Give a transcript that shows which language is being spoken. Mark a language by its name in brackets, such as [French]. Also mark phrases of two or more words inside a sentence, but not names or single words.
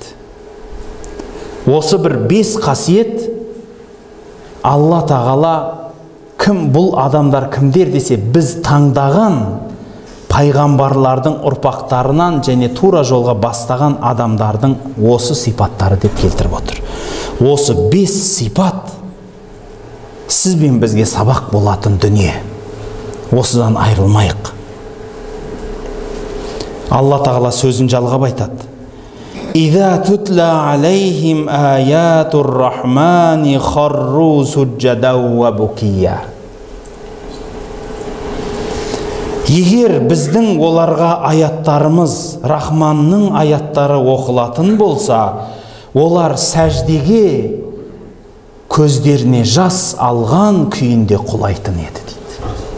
[Kazakh] Осы бір 5 қасиет Алла тағала кім, бұл адамдар кімдер десе, біз таңдаған пайғамбарлардың ұрпақтарынан және тура жолға бастаған адамдардың осы сипаттары деп келтіріп отыр. Осы 5 сипат сіз бен бізге сабақ болатын дүние. Осыдан айырылмайық. Алла тағала сөзін жалғап айтады. [Arabic] «إذا تتلى عليهم آيات الرحمن خروا سجدا وبكيا». [Kazakh] Егер біздің оларға аяттарымыз, Рахманның аяттары оқылатын болса, олар сәждеге көздеріне жас алған күйінде құлайтын еді дейді.